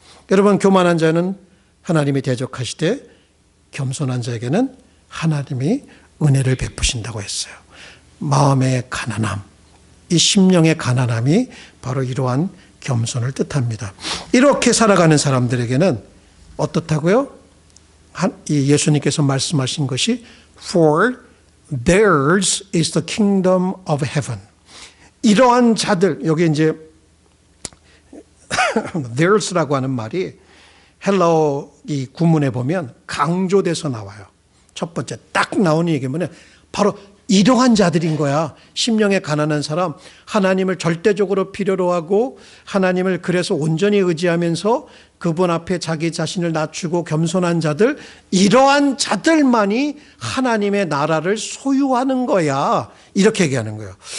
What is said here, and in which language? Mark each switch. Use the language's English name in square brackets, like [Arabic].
[Korean] 여러분, 교만한 자는 하나님이 대적하시되 겸손한 자에게는 하나님이 은혜를 베푸신다고 했어요. 마음의 가난함, 이 심령의 가난함이 바로 이러한 겸손을 뜻합니다. 이렇게 살아가는 사람들에게는 어떻다고요? 예수님께서 말씀하신 것이 [English] For theirs is the kingdom of heaven. [Korean] 이러한 자들, 여기 이제 theirs라고 하는 말이 헬라어 이 구문에 보면 강조돼서 나와요. 첫 번째 딱 나오는 얘기 뭐냐? 바로 이러한 자들인 거야. 심령에 가난한 사람, 하나님을 절대적으로 필요로 하고 하나님을 그래서 온전히 의지하면서 그분 앞에 자기 자신을 낮추고 겸손한 자들, 이러한 자들만이 하나님의 나라를 소유하는 거야. 이렇게 얘기하는 거예요.